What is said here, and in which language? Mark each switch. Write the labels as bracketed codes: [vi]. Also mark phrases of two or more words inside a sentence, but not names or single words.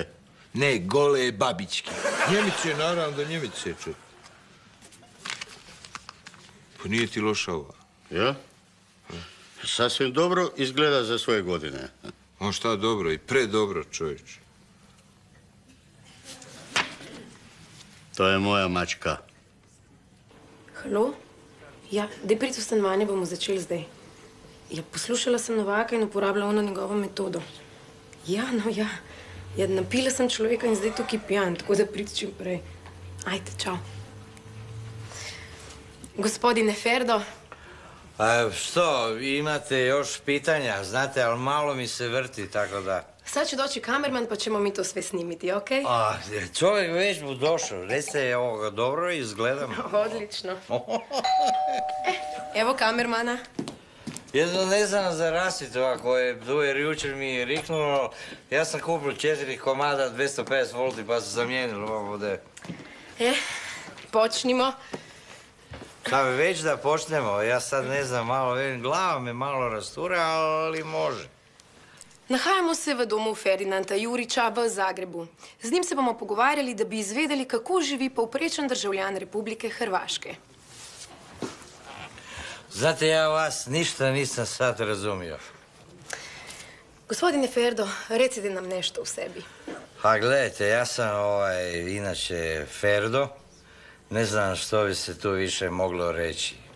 [hr] Ne, gole babičke. Njemice, naravno da Njemice, čuj. Pa nije ti loša ova. Ja? Sasvim dobro izgleda za svoje godine. A šta dobro i predobro, čovječe. To je moja mačka. Halo? [sl] Ja, daj priti v stanovanje, bomo začeli zdaj. Ja, poslušala sem Novaka in uporabljala ono njegovo metodo. Ja, no ja. Ja, napila sem človeka in zdaj tukaj pijan, tako da priti čim prej. [hr] Ajde, čao. Gospodine Ferdo. Što, imate još pitanja, znate, ali malo mi se vrti, tako da... Sad će doći kamerman pa ćemo mi to sve snimiti, okej? Čovjek već mu došao, recite ovoga, dobro izgledam. Odlično. Evo kamermana. Jedno ne znam za rasvjetu ako je tu, jer jučer mi je riknulo. Ja sam kupio 4 komada 250 volti pa su zamijenili ovo ovdje. Počnimo. Sad već da počnemo, ja sad ne znam, malo vidim, glava me malo rastura, ali može. [sl] Nahajamo se v domu Ferdinanda Juriča v Zagrebu. Z njim se bomo pogovarjali, da bi izvedeli, kako živi povprečen državljan Republike Hrvaške. [hr] Znate, ja vas ništa nisam sad razumio. Gospodine Ferdo, recite nam nešto u sebi. Pa gledajte, ja sam inače Ferdo. Ne znam što bi se tu više moglo reći.